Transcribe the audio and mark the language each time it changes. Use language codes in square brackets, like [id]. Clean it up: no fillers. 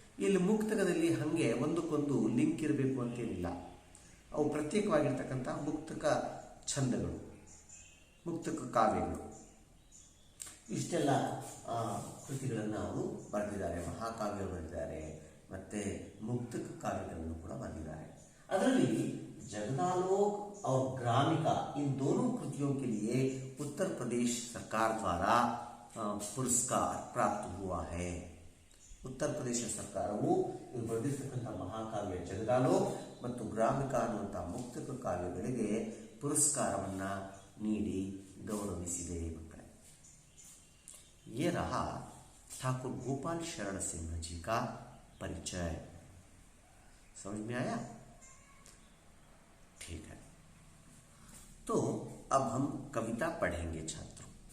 [kn] ಇಲ್ಲಿ ಮುಕ್ತಕದಲ್ಲಿ ಹಾಗೆ ಒಂದಕ್ಕೊಂದು ಲಿಂಕ್ ಇರಬೇಕು ಅಂತೇನಿಲ್ಲ. ಅವು ಪ್ರತ್ಯೇಕವಾಗಿರ್ತಕ್ಕಂಥ ಮುಕ್ತಕ ಛಂದಗಳು, ಮುಕ್ತಕ ಕಾವ್ಯಗಳು, ಇಷ್ಟೆಲ್ಲ ಕೃತಿಗಳನ್ನು ಅವರು ಬರೆದಿದ್ದಾರೆ. ಮಹಾಕಾವ್ಯ ಬರೆದಿದ್ದಾರೆ, ಮತ್ತೆ ಮುಕ್ತಕ ಕಾವ್ಯಗಳನ್ನು ಕೂಡ ಬರೆದಿದ್ದಾರೆ. ಅದರಲ್ಲಿ [hi] जगदालोक और ग्रामिका, इन दोनों कृतियों के लिए उत्तर प्रदेश सरकार द्वारा पुरस्कार प्राप्त हुआ है. [kn] उत्तर प्रदेश ಸರ್ಕಾರವು ಇವರು ಬರೆದಿರ್ತಕ್ಕಂಥ ಮಹಾಕಾವ್ಯ ಜಗದಾಲೋಕ್ ಮತ್ತು ಗ್ರಾಮಿಕ ಅನ್ನುವಂಥ ಮುಕ್ತಕ ಕಾವ್ಯಗಳಿಗೆ ಪುರಸ್ಕಾರವನ್ನು ನೀಡಿ ಗೌರವಿಸಿದೆ ಮಕ್ಕಳೇ. [hi] ये रहा ठाकुर गोपाल शरण सिंह जी का परिचय. समझ में आया? ठीक है, तो अब हम कविता पढ़ेंगे छात्रों.